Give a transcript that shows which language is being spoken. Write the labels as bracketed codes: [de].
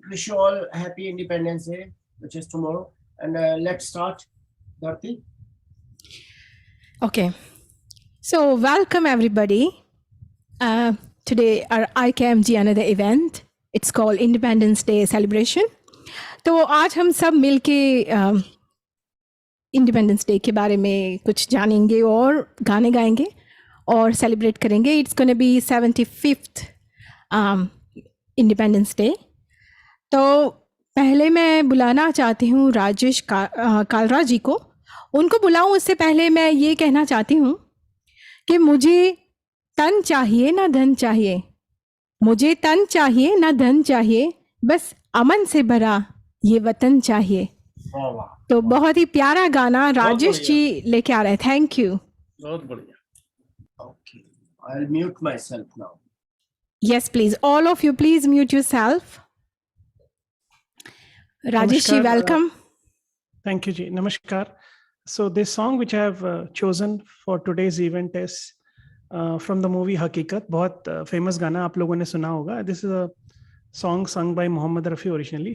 [en] Wish you all happy Independence Day, which is tomorrow. And let's start. Dharti. Okay, so welcome everybody. Today our IKMG another event. It's called Independence Day celebration. [hi] तो आज हम सब मिलके independence day के बारे में कुछ जानेंगे और गाने गाएंगे और सेलिब्रेट करेंगे। [en] It's gonna be 75th independence day. [hi] तो पहले मैं बुलाना चाहती हूँ राजेश कालरा जी को। उनको बुलाऊं उससे पहले मैं ये कहना चाहती हूँ कि मुझे तन चाहिए ना धन चाहिए, मुझे तन चाहिए ना धन चाहिए, बस अमन से भरा ये वतन चाहिए। तो बहुत ही प्यारा गाना राजेश जी लेके आ रहे हैं। [en] Thank you. [hi] बहुत बढ़िया। [en] Okay, I will mute myself now. Yes please, all of you please mute yourself. [hi] Rajesh ji, welcome. [en] Thank you, Ji. Namaskar. So this song which I have chosen for today's event is from the movie Hakikat. [hi] बहुत famous गाना आप लोगों ने सुना होगा. [en] This is a song sung by Mohammed Rafi originally.